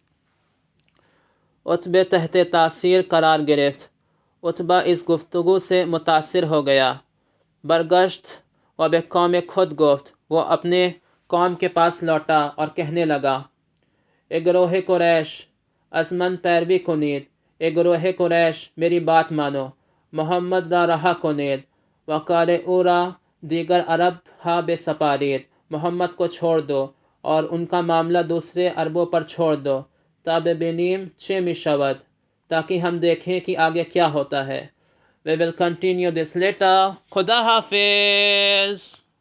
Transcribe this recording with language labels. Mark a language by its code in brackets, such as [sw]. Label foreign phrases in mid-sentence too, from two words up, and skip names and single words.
[fa] عتبہ تحت تاثیر قرار گرفت. [ur] عتبہ اس گفتگو سے متاثر ہو گیا. [fa] برگشت و به قوم خود گفت. [ur] وہ اپنے قوم کے پاس لوٹا اور کہنے لگا اے گروہ قریش [fa] از من پیروی کنید. [ur] اے گروہ قریش میری بات مانو. [fa] محمد را رها کنید و کار او را دیگر عرب ها بسپارید. [ur] محمد کو چھوڑ دو اور ان کا معاملہ دوسرے عربوں پر چھوڑ دو [fa] تا ببینیم چه می شود [ur] تاکہ ہم دیکھیں کہ آگے کیا ہوتا ہے. [en] We will continue this later. [ur] خدا حافظ.